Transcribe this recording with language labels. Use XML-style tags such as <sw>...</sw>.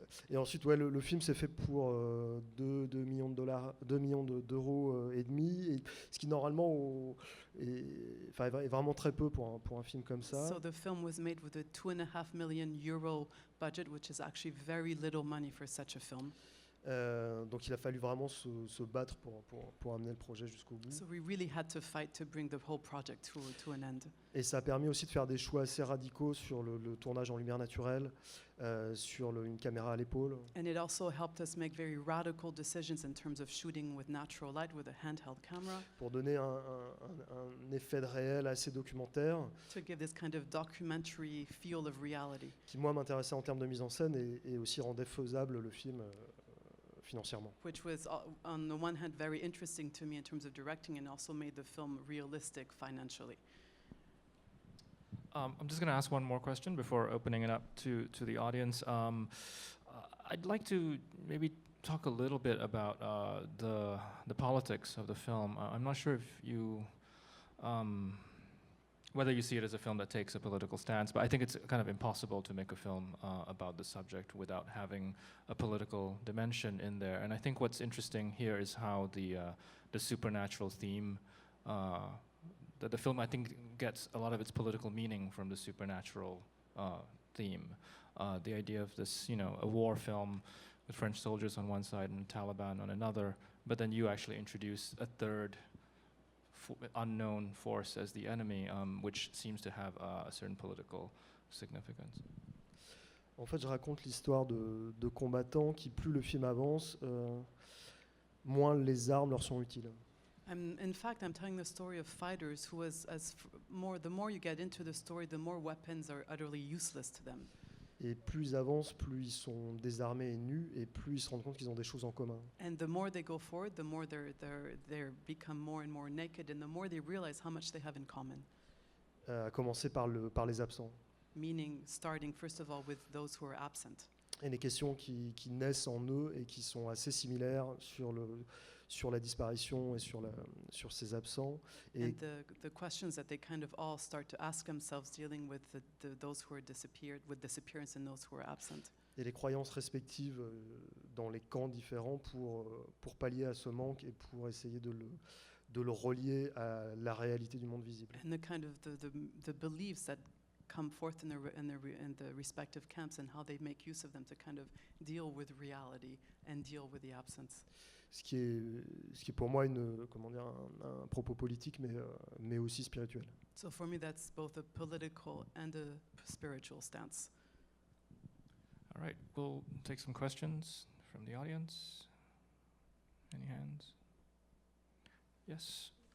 <fr>Et ensuite, le film s'est fait pour 2 millions de dollars, 2 millions d'euros et demi, et ce qui normalement est vraiment très peu pour un film comme ça.</fr> <en>So the film was made with a €2.5 million budget, which is actually very little money for such a film.</en> <fr>Donc il a fallu vraiment se battre pour amener le projet jusqu'au bout.</fr> <en>So we really had to fight to bring the whole project to an end.</en> <fr>Et ça a permis aussi de faire des choix assez radicaux sur le tournage en lumière naturelle, sur une caméra à l'épaule.</fr> <en>And it also helped us make very radical decisions in terms of shooting with natural light with a handheld camera,</en> <fr>Pour donner un effet de réel assez documentaire,</fr> <en>to give this kind of documentary feel of reality,</en> <fr>qui moi m'intéressait en termes de mise en scène et aussi rendait faisable le film financièrement.</fr> <en>which was on the one hand very interesting to me in terms of directing and also made the film realistic financially. I'm just going to ask one more question before opening it up to the audience. I'd like to maybe talk a little bit about the politics of the film. I'm not sure if you whether you see it as a film that takes a political stance, but I think it's kind of impossible to make a film about the subject without having a political dimension in there. And I think what's interesting here is how the supernatural theme, the film, I think, gets a lot of its political meaning from the supernatural theme. The idea of this, a war film with French soldiers on one side and Taliban on another, but then you actually introduce a third unknown force as the enemy, which seems to have a certain political significance.</en> <fr>En fait, je raconte l'histoire de combattants qui, plus le film avance, moins les armes leur sont utiles.</fr> <en>In fact, I'm telling the story of fighters who, the more you get into the story, the more weapons are utterly useless to them.</en> <fr>Et plus ils avancent, plus ils sont désarmés et nus, et plus ils se rendent compte qu'ils ont des choses en commun.</fr> <en>And the more they go forward, the more they become more and more naked, and the more they realize how much they have in common.</en> <fr>À commencer par les absents.</fr> <en>meaning starting first of all with those who are absent.</en> <fr>Et les questions qui naissent en eux et qui sont assez similaires sur la disparition et sur ces absents. Et</fr> <en>And the questions that they kind of all start to ask themselves dealing with those who are disappeared, with disappearance and those who are absent.</en> <fr>et les croyances respectives dans les camps différents pour pallier à ce manque et pour essayer de le relier à la réalité du monde visible.</fr> <en>And the kind of the beliefs that come forth in the respective camps and how they make use of them to kind of deal with reality and deal with the absence.</en> <fr>Ce qui est pour moi un propos politique, mais aussi spirituel.</fr> <en>So for me, that's both a political and a spiritual stance. All right, we'll take some questions from the audience. Any hands? Yes.</en>